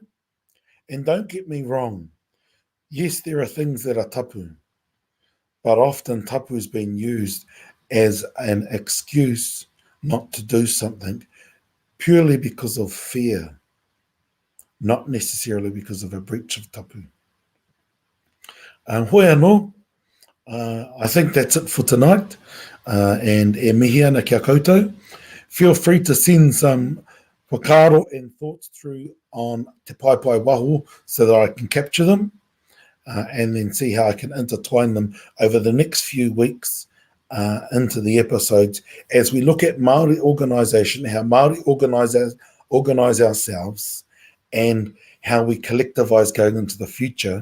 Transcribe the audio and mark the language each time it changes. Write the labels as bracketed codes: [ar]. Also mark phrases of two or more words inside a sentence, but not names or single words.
[en] And don't get me wrong, yes, there are things that are tapu, but often tapu has been used as an excuse not to do something purely because of fear, not necessarily because of a breach of tapu. [mi] Hoi anō, [en] I think that's it for tonight. [mi] And e mihi ana kia koutou. [en] Feel free to send some whakaaro and thoughts through on Te Pai Waho so that I can capture them and then see how I can intertwine them over the next few weeks into the episodes as we look at Māori organisation, how Māori organise ourselves, and how we collectivise going into the future.